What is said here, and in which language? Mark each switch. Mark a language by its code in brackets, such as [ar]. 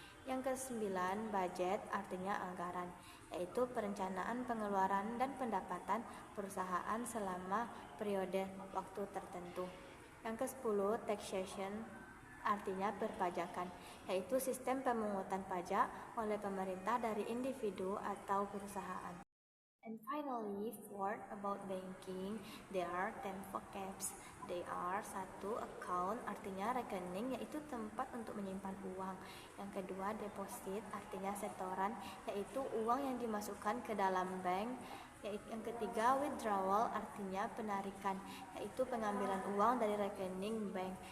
[id] Yang kesembilan budget, artinya anggaran, yaitu perencanaan pengeluaran dan pendapatan perusahaan selama periode waktu tertentu. Yang ke-10 taxation, artinya perpajakan, yaitu sistem pemungutan pajak oleh pemerintah dari individu atau perusahaan. [en] And finally, fourth, about banking, there are 10 vocabs. They are: [id] satu, account, artinya rekening, yaitu tempat untuk menyimpan uang. Yang kedua, deposit, artinya setoran, yaitu uang yang dimasukkan ke dalam bank. Yang ketiga, withdrawal, artinya penarikan, yaitu pengambilan uang dari rekening bank.